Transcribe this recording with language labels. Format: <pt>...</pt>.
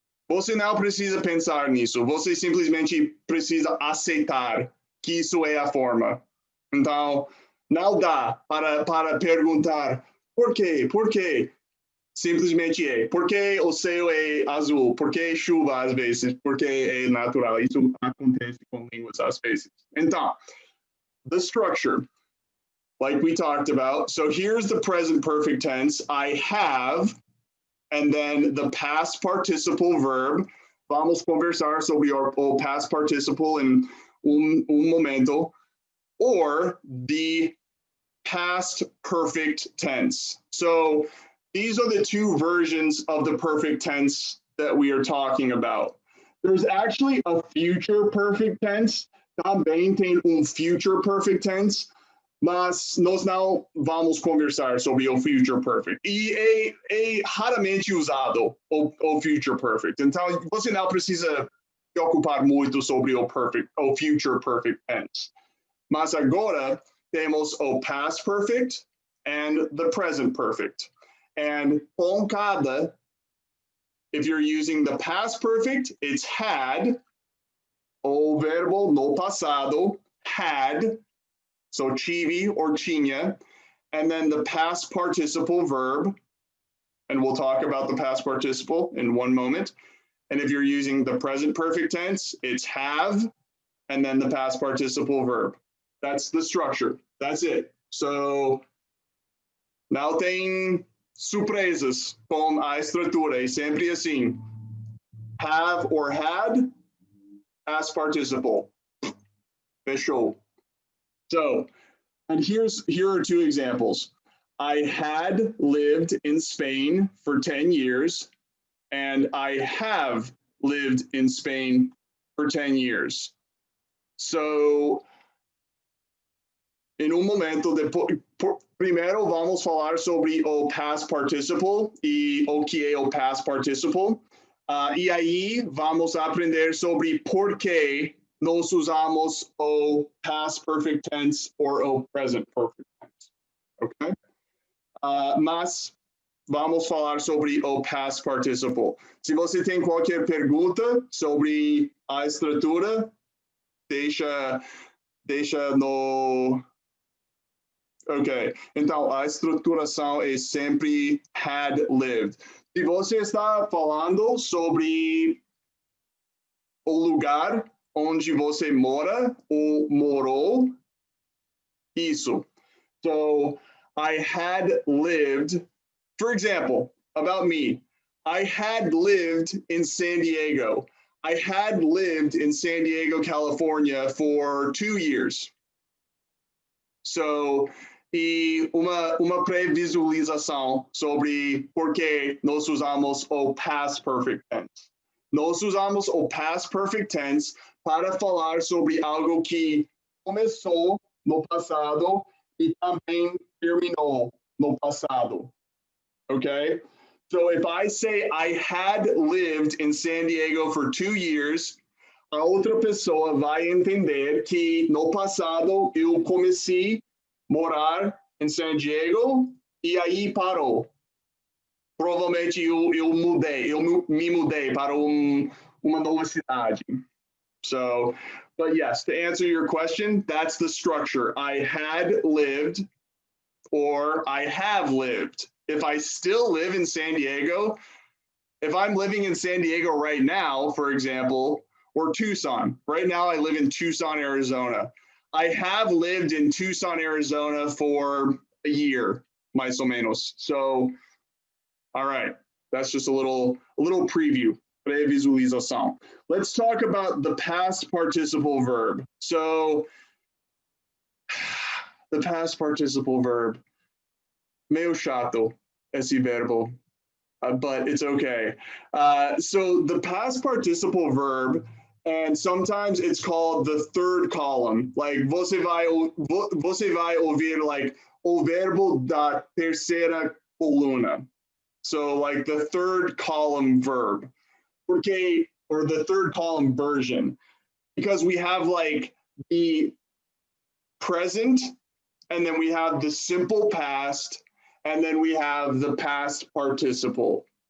<pt>Você não precisa pensar nisso. Você simplesmente precisa aceitar que isso é a forma. Então, não dá para perguntar por quê? Por quê? Simplesmente é. Por que o céu é azul? Por que chuva às vezes? Porque é natural. Isso acontece com línguas às vezes.</pt> <en>Então, the structure, like we talked about. So here's the present perfect tense. I have, and then the past participle verb.</en> <pt>Vamos conversar sobre o past participle in momento.</pt> <en>Or the past perfect tense. So these are the two versions of the perfect tense that we are talking about. There's actually a future perfect tense.</en> <pt>Também tem future perfect tense, mas nós não vamos conversar sobre o future perfect. E é raramente usado o future perfect. Então, você não precisa se ocupar muito sobre o future perfect tense. Mas agora temos o past perfect and the present perfect.</pt> <en>And com cada, if you're using the past perfect, it's had,</en> <pt>o verbo no passado,</pt> <en>had, so tive or tinha, and then the past participle verb, and we'll talk about the past participle in one moment. And if you're using the present perfect tense, it's have, and then the past participle verb. That's the structure. That's it.</en> <pt>So, não tem surpresas com a estrutura. É sempre assim.</pt> <en>Have or had, past participle.</en> <pt>Fechou.</pt> <en>So, and here are two examples. I had lived in Spain for 10 years, and I have lived in Spain for 10 years.</en> <pt>So, em momento, primeiro vamos falar sobre o past participle e o que é o past participle. E aí vamos aprender sobre por que nós usamos o past perfect tense or o present perfect tense. Ok? Mas vamos falar sobre o past participle. Se você tem qualquer pergunta sobre a estrutura, deixa no... Ok, então a estruturação é sempre had lived. Se você está falando sobre o lugar onde você mora ou morou, isso.</pt> <en>So, I had lived, for example, about me, I had lived in San Diego. I had lived in San Diego, California for 2 years.</en> <pt>So, e uma pré-visualização sobre por que nós usamos o past perfect tense. Nós usamos o past perfect tense para falar sobre algo que começou no passado e também terminou no passado. Okay?</pt> <en>So if I say I had lived in San Diego for 2 years,</en> <pt>a outra pessoa vai entender que no passado eu comecei morar em San Diego e aí parou. Provavelmente eu me mudei para uma nova cidade.</pt> <en>So, but yes, to answer your question, that's the structure. I had lived or I have lived. If I still live in San Diego, if I'm living in San Diego right now, for example, or Tucson. Right now I live in Tucson, Arizona. I have lived in Tucson, Arizona for a year,</en> <pt>mais ou menos.</pt> <en>So, all right, that's just a little preview, pré-visualização. Let's talk about the past participle verb. So, the past participle verb,</en> <pt>meio chato esse verbo,</pt> <en>but it's okay. So the past participle verb, and sometimes it's called the third column.</en> <pt>Like você vai ouvir like o verbo da terceira coluna.</pt> <en>So like the third column verb, or the third column version, because we have like the present, and then we have the simple past, and then we have the past participle.</en>